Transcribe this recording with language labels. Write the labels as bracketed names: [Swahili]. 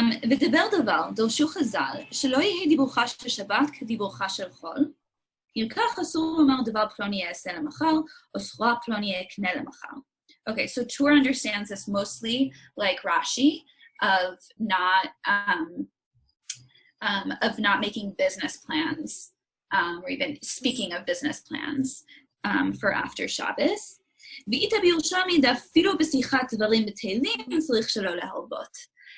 [Hebrew] ודבר דבר, דרשו חז"ל, שלא יהיה דיבורך של שבת כדיבורך של חול. ירקח אסור לומר דבר פלוני יעשה למחר, או סחורה פלוני יקנה למחר. [English] Okay, so Tur understands this mostly like Rashi of not making business plans, or even speaking of business plans for after Shabbos. [Hebrew] ואיתה בירושלמי דאפילו בשיחת דברים בטלים צריך שלא להרבות.